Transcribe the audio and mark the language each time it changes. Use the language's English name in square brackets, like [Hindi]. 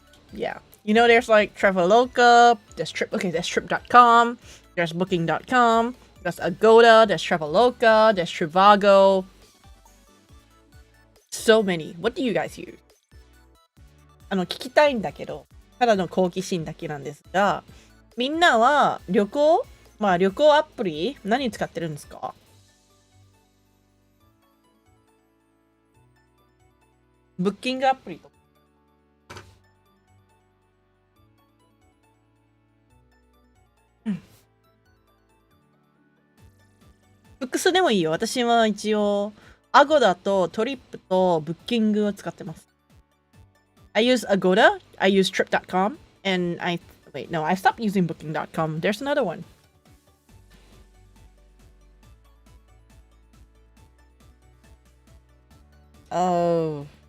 [English] Yeah. You know, there's like Traveloka, there's there's trip.com, there's booking.com, there's Agoda, there's Traveloka, there's Trivago. So many. What do you guys use? [Japanese] 聞きたいんだけど、ただの好奇心だけなんですが、みんなは旅行アプリ何使ってるんですか？ブッキングアプリとか。複数でもいいよ。私は一応、Agoda とトリップとブッキングを使ってます。 [English] I use Agoda, I use trip.com, and I stopped using booking.com. There's another one. Oh.